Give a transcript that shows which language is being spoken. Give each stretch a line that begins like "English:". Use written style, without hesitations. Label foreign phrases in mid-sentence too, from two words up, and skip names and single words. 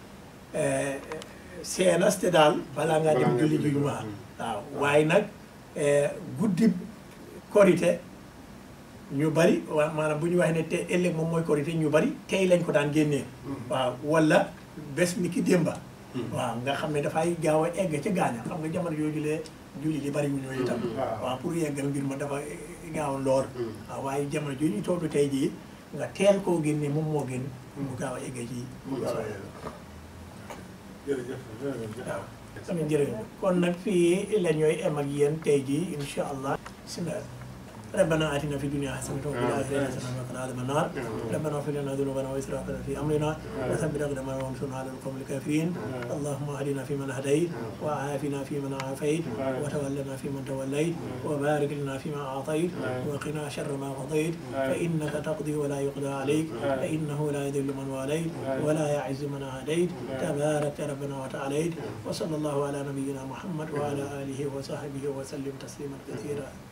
Wolof: seenas te daal balaa ngaa dem julli ji jumaa waaw waaye nag guddi korite ñu bari maanaam bu ñu waxee ne te ëllëg moom mooy korite ñu bari tey lañ ko daan génnee waaw wala bés ni ki démba waaw nga xam ne dafay gaaw a egg ca gaaña xam nga jamono yooyu lee julli di bari wu ñooyu itam waaw pour yeggal mbir ma dafa gaaw lool waaw waaye jamono jooju ñu tollu tey jii nga teel koo génne moom moo gën mu gaaw a egg ci jërëjëf waaw amiin jërëjëf kon nag fii la ñooy em ak yéen tey jii
Arabic: إن شاء الله بسم الله ربنا آتنا في الدنيا حسنة وفي الآخرة حسنة وقنا عذاب النار ربنا اغفر لنا ذنوبنا وإسرافنا في أمرنا وثبت أقدامنا وانصرنا على القوم الكافرين اللهم اهدنا فيمن هديت وعافنا فيمن عافيت وتولنا فيمن توليت وبارك لنا فيما أعطيت وقنا شر ما قضيت فإنك تقضي ولا يقضى عليك فإنه لا يذل من واليت ولا يعز من عاديت تبارك ربنا وتعاليت وصلى الله على نبينا محمد وعلى آله وصحبه وسلم تسليما كثيرا